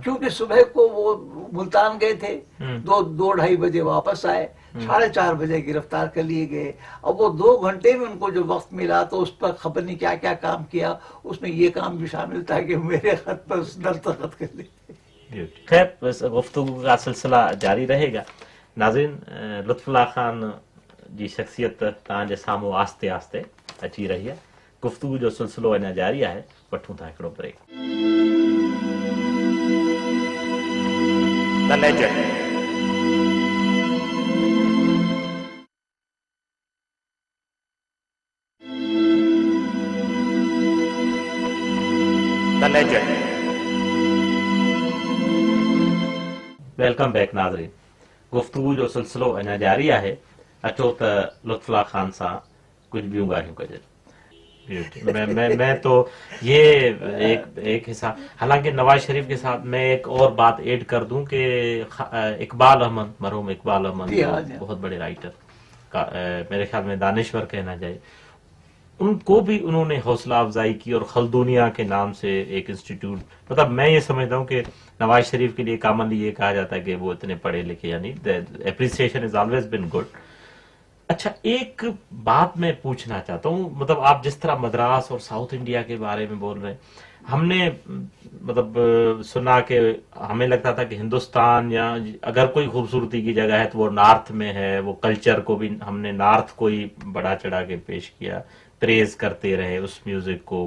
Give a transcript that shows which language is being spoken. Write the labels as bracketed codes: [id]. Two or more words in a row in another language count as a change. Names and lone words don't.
[ur] کیونکہ صبح کو وہ ملتان گئے تھے، 2-2:30 بجے واپس آئے، 4:30 بجے گرفتار کر لیے گئے. اب وہ 2 گھنٹے میں ان کو جو وقت ملا تو اس پر خبر نہیں کیا کیا کام کیا، اس میں یہ کام بھی شامل تھا کہ میرے خط پر دستخط کر لیے. خیر، گفتگو کا سلسلہ جاری رہے گا. [sd] नाज़रीन, लुत्फुल्लाह खान जी शख्सियत तव्हांजे साम्हूं आस्ते आस्ते अची रही है। गुफ्तगू जो सिलसिलो अञा जारी आहे। वठूं था हिकिड़ो ब्रेक। द लेजेंड। द लेजेंड। [en] welcome back नाज़रीन। [sd] गुफ्तगू जो सिलसिलो अञा जारी आहे। अचो त लुत्फुल्लाह खान सां कुछ ॿियूं ॻाल्हियूं कजे। [ur] میں تو یہ ایک حصہ، حالانکہ نواز شریف کے ساتھ میں ایک اور بات ایڈ کر دوں کہ اقبال احمد، مرحوم اقبال احمد بہت بڑے رائٹر, میرے خیال میں دانشور کہنا چاہیے، ان کو بھی انہوں نے حوصلہ افزائی کی، اور خلدونیا کے نام سے ایک انسٹیٹیوٹ، مطلب میں یہ سمجھتا ہوں کہ نواز شریف کے لیے کامنلی یہ کہا جاتا ہے کہ وہ اتنے پڑھے لکھے، یعنی [en] appreciation is always been good. [ur] اچھا، ایک بات میں پوچھنا چاہتا ہوں، مطلب آپ جس طرح مدراس اور ساؤتھ انڈیا کے بارے میں بول رہے ہیں، ہم نے مطلب سنا کہ ہمیں لگتا تھا کہ ہندوستان یا اگر کوئی خوبصورتی کی جگہ ہے تو وہ نارتھ میں ہے، وہ کلچر کو بھی ہم نے نارتھ کو ہی بڑا چڑھا کے پیش کیا، پریز کرتے رہے اس میوزک کو.